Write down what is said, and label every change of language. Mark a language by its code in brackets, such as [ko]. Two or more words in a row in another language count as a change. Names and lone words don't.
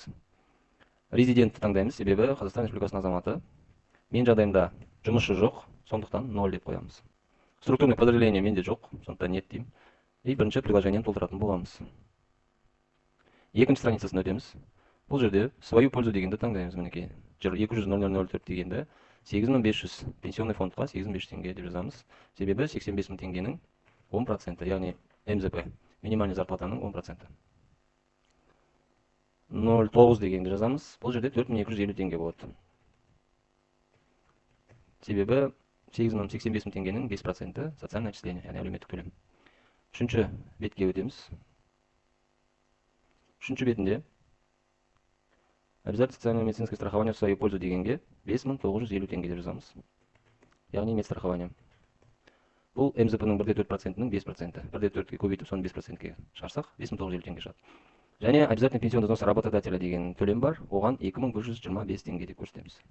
[kk] Резидентті таңдаймыз, себебі Қазақстан Республикасының азаматы. Мен жағдайымда жұмысшы жоқ, сондықтан 0 деп қоямыз. [ru] Структурный подразделение [kk] менде жоқ, сондықтан нет деймін. И бірінші приложениені толтыратын боламыз. Екінші страницасын өтеміз. Бұл жерде [ru] свою пользу [kk] дегенді таңдаймыз. Мінекей 200.0004 дегенді 8500 [ru] пенсионный фондқа [kk] 8500 теңге деп жазамыз. Себебі 85 000 теңгенің 10%, яғни МЗП, [ru] минимальный зарплатаның [kk] 10%. 0,9 дегенді жазамыз. Бұл жерде 4250 теңге болады. Себебі 85 000 теңгенің 5% [ru] социальное отчисление, [kk] яғни әлеуметтік төлем. Үшінші бетке өтеміз. Үшінші бетінде [ru] обязательное социальное медицинское страхование в свою пользу [kk] дегенге 5950 теңге деп жазамыз. Яғни медстрахование. Бұл МЗП-ның 1,4%-ның 5%. 1,4-ке көбейтіп, соны 5%-ке шығарсақ, 5950 теңге шығады. Және [ru] обязательный пенсионный взнос работодателя [kk] деген төлем бар, оған 2125 теңге деп көрсетеміз.